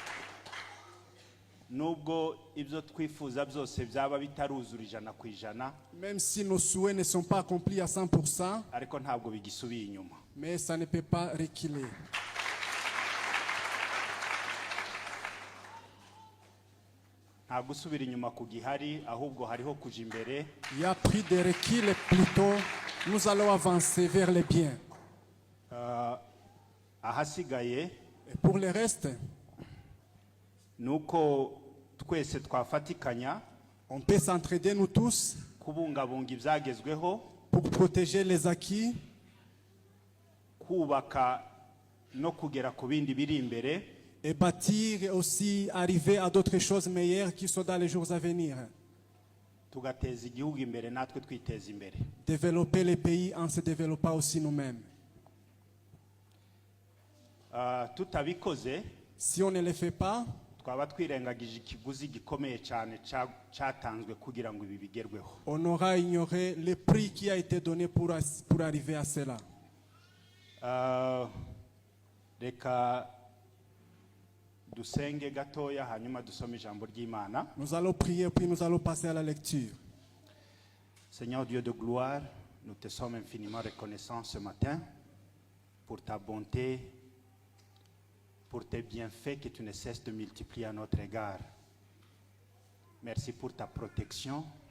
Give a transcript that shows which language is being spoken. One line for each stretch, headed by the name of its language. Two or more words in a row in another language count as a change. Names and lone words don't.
Kinyarwanda: Nubwo ibyo twifuza byose byaba bitaruzura 100%.
French: Même si nos souhaits ne sont pas accomplis à 100%.
Kinyarwanda: Ariko ntabwo bigisubiye inyuma.
French: Mais ça ne peut pas reculer.
Kinyarwanda: Ntabwo usubira inyuma ku gihari ahubwo hariho kuja imbere.
French: Il y a pris des reculs plutôt. Nous allons avancer vers le bien.
Kinyarwanda: Ahasigaye.
French: Et pour le reste,
Kinyarwanda: nuko twese twafatikanya.
French: On peut s'entraider nous tous.
Kinyarwanda: Kubungabunga ibyagezweho.
French: Pour protéger les acquis.
Kinyarwanda: Kubaka no kugera ku bindi biri imbere.
French: Et bâtir et aussi arriver à d'autres choses meilleures qui sont dans les jours à venir.
Kinyarwanda: Tugateza igihugu imbere natwe twiteza imbere.
French: Développer les pays en se développant aussi nous-mêmes.
Kinyarwanda: Tutabikoze.
French: Si on ne le fait pas,
Kinyarwanda: twaba twirengagije ikiguzi gikomeye cyane cyatanzwe kugira ngo ibi bigerweho.
French: On aura ignoré le prix qui a été donné pour arriver à cela.
Kinyarwanda: Reka dusenge gatoya hanyuma dusome ijambo ry'Imana.
French: Nous allons prier puis nous allons passer à la lecture. Seigneur Dieu de gloire, nous te sommes infiniment reconnaissants ce matin pour ta bonté, pour tes bienfaits que tu ne cesses de multiplier à notre égard. Merci pour ta protection.